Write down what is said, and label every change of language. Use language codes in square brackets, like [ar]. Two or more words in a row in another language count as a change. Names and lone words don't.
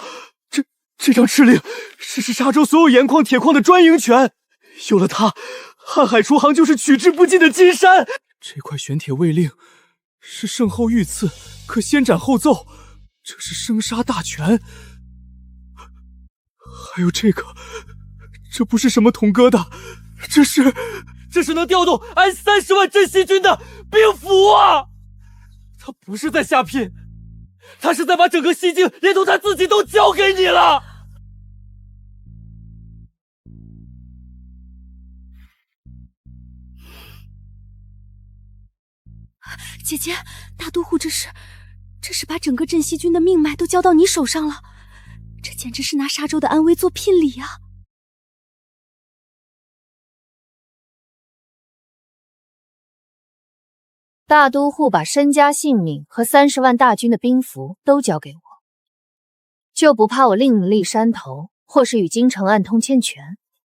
[zh] 這張敕令是沙州所有鹽礦、鐵礦的專營權，有了它，瀚海廚行就是取之不盡的金山。這塊玄鐵衛令是聖後御賜，可先斬後奏，這是生殺大權。還有這個，這不是什麼銅疙瘩，這是能調動安30萬鎮西軍的兵符啊！他不是在下聘，他是在把整個西境連同他自己都交給你了。姐姐，大都護這是把整個鎮西軍的命脈都交到你手上了，這簡直是拿沙州的安危做聘禮啊！大都護把身家性命和30萬大軍的兵符都交給我，就不怕我另立山頭，或是與京城暗通牽權？